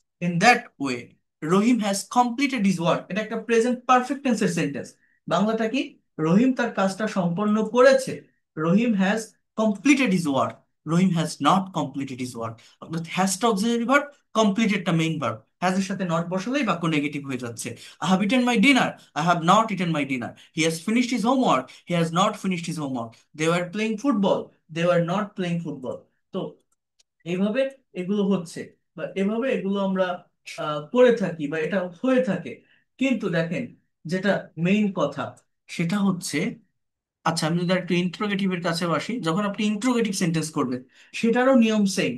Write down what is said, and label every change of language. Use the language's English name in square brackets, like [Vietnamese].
[English] in that way Rahim has completed his work, [Bangla] এটা একটা present perfect টেন্সের sentence. বাংলাটা কি? রহিম তার কাজটা সম্পন্ন করেছে। [English] Rahim has completed his work, Rahim has not completed his work. [Bangla] অর্থাৎ হ্যাজটা auxiliary verb, কমপ্লিটেডটা main verb. Has এর সাথে নট বসালেই বাক্য নেগেটিভ হয়ে যাচ্ছে। [English] I have eaten my dinner, I have not eaten my dinner. He has finished his homework, he has not finished his homework. They were playing football, they were not playing football. [Bangla] তো এইভাবে এগুলো হচ্ছে, বা এভাবে এগুলো আমরা করে থাকি বা এটা হয়ে থাকে। কিন্তু দেখেন, যেটা মেইন কথা সেটা হচ্ছে, আচ্ছা আমি যদি একটু ইন্ট্রোগেটিভের কাছে আসি, যখন আপনি ইন্ট্রোগেটিভ সেন্টেন্স করবেন সেটারও নিয়ম সেম।